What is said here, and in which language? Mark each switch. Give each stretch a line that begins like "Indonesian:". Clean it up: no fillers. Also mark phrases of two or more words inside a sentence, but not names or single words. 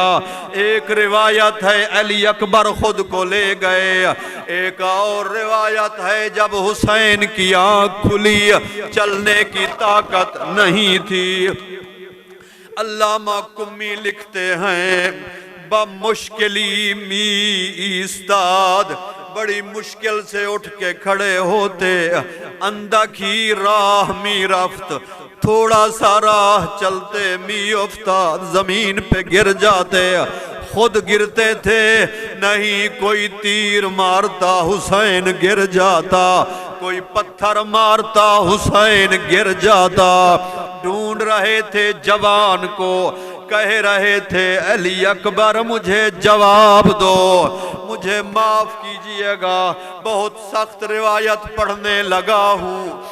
Urdu: ایک روایت ہے علی اکبر خود کو لے گئے، ایک اور روایت ہے جب حسین کی آنکھ کھلی چلنے کی طاقت نہیں تھی۔ علامہ قمی لکھتے ہیں
Persian: بمشکلی می ایستاد،
Urdu: بڑی مشکل سے اٹھ کے کھڑے ہوتے،
Persian: اندکی راہ می رفت،
Urdu: تھوڑا سا راہ چلتے
Persian: می افتاد،
Urdu: زمین پہ گر جاتے، خود گرتے تھے، نہیں کوئی تیر مارتا حسین گر جاتا، کوئی پتھر مارتا حسین گر جاتا۔ ڈھونڈ رہے تھے جوان کو، کہہ رہے تھے علی اکبر مجھے جواب دو، مجھے معاف کیجئے گا، بہت سخت روایت پڑھنے لگا ہوں۔